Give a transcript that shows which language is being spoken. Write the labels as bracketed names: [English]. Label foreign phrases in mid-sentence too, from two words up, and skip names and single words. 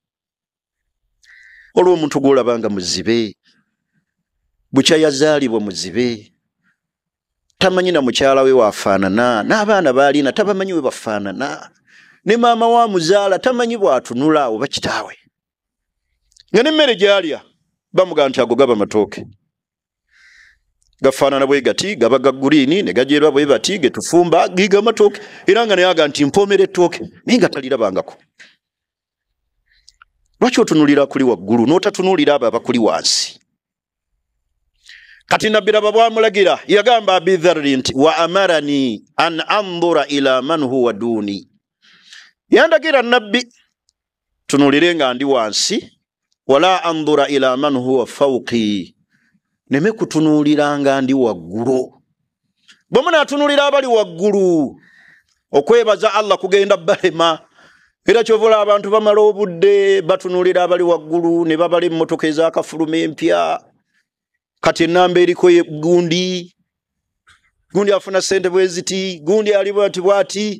[Ganda] Olwo omuntu gw'olaba nga muzibe, bukya yazaalibwa muzibe, tamanyi na mukyala we waafaanana, n'abaana baalina tabamanyi we bafaanana, ne maama wa muzaala tamanyi bw'atunula oba kitaawe, nga n'emmere gy'alya bamugaa nti ago gaba matooke, gafaanana bwe gati, gaba ga guriini ne gajeerwa bwe bati, ge tufumba giga matooke, era nga naye aga nti mpoomera ettooke naye nga talirabangako. Lwaki otunulira kuli waggulu n'otatunuulira abo abakuli wansi? Kati Nabbi Raba bw'amulagira yagamba Abi Dharr nti [Arabic] وأمرني أن أنظر إلى من هو دوني. [Ganda] Yandagira Nabbi tunulire nga ndi wansi, [Arabic] ولا أنظر إلى من هو فوقي, [Ganda] neme kutunuulira nga ndi waggulu. Bwe munaatunulira abali waggulu okwebaza Allah kugenda balema. Era kyovola abantu bamala obudde batunulira abali waggulu ne babala emmotoka ez'akafuluma empya. Kati ennamba eriko gundi afuna ssente bwe ziti, gundi ali bwati.